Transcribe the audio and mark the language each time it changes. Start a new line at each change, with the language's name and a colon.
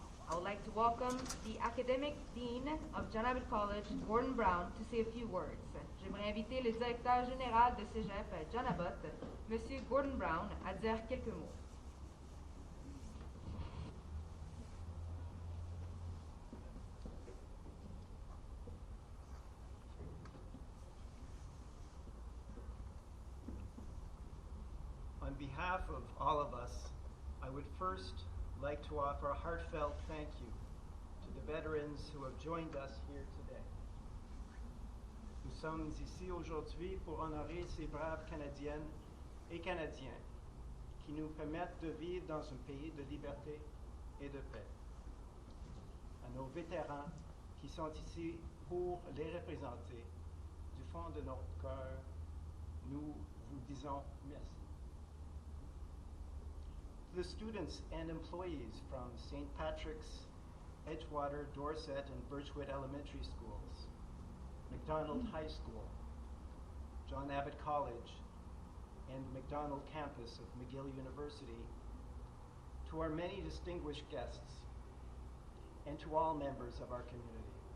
English: I would like to welcome the Academic Dean of John Abbott College, Gordon Brown, to say a few words.
French: J'aimerais inviter le directeur général de Cégep, John Abbott, Monsieur Gordon Brown, à dire quelques mots.
English: On behalf of all of us, I would first like to offer a heartfelt thank you to the veterans who have joined us here today.
French: Nous sommes ici aujourd'hui pour honorer ces braves Canadiennes et Canadiens qui nous permettent de vivre dans un pays de liberté et de paix. À nos vétérans qui sont ici pour les représenter, du fond de notre cœur, nous vous disons merci.
English: To the students and employees from St. Patrick's, Edgewater, Dorset, and Birchwood Elementary Schools, McDonald High School, John Abbott College, and McDonald Campus of McGill University, to our many distinguished guests, and to all members of our community.